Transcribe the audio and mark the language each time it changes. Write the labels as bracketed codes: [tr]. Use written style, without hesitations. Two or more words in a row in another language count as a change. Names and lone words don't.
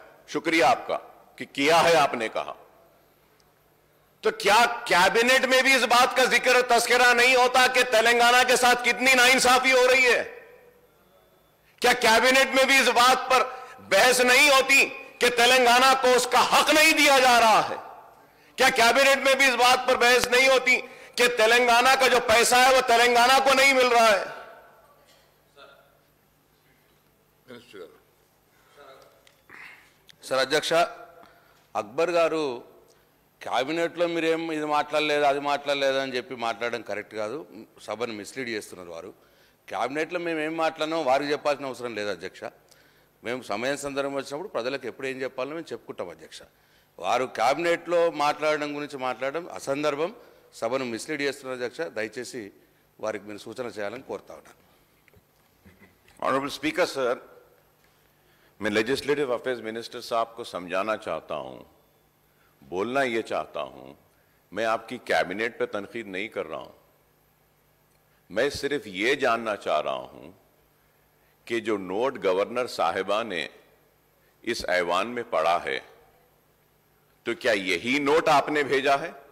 [ur] شکریہ آپ کا کہ کیا ہے آپ نے کہا. تو کیا کیبنٹ میں بھی اس بات کا ذکر تذکرہ نہیں ہوتا کہ تلنگانہ کے ساتھ کتنی ناانصافی ہو رہی ہے؟ کیا کیبنٹ میں بھی اس بات پر بحث نہیں ہوتی کہ تلنگانہ کو اس کا حق نہیں دیا جا رہا ہے؟ کیا کیبنٹ میں بھی اس بات پر بحث نہیں ہوتی کہ تلنگانہ کا جو پیسہ ہے وہ تلنگانہ کو نہیں مل رہا ہے؟ [te] సార్ అధ్యక్ష, అక్బర్ గారు క్యాబినెట్లో మీరేం ఇది మాట్లాడలేదు అది మాట్లాడలేదు అని చెప్పి మాట్లాడడం కరెక్ట్ కాదు. సభను మిస్లీడ్ చేస్తున్నారు వారు. క్యాబినెట్లో మేము ఏం మాట్లాడినామో వారికి చెప్పాల్సిన అవసరం లేదు అధ్యక్ష. మేము సమయం సందర్భం వచ్చినప్పుడు ప్రజలకు ఎప్పుడు ఏం చెప్పాలో మేము చెప్పుకుంటాం అధ్యక్ష. వారు క్యాబినెట్లో మాట్లాడడం గురించి మాట్లాడడం అసందర్భం, సభను మిస్లీడ్ చేస్తున్నారు అధ్యక్ష. దయచేసి వారికి మీరు సూచన చేయాలని కోరుతా ఉన్నాను. [en] Honorable Speaker sir, [ur] میں [en] legislative affairs minister [ur] صاحب کو سمجھانا چاہتا ہوں، بولنا یہ چاہتا ہوں، میں آپ کی کیبنٹ پہ تنقید نہیں کر رہا ہوں. میں صرف یہ جاننا چاہ رہا ہوں کہ جو نوٹ گورنر صاحبہ نے اس ایوان میں پڑھا ہے، تو کیا یہی نوٹ آپ نے بھیجا ہے?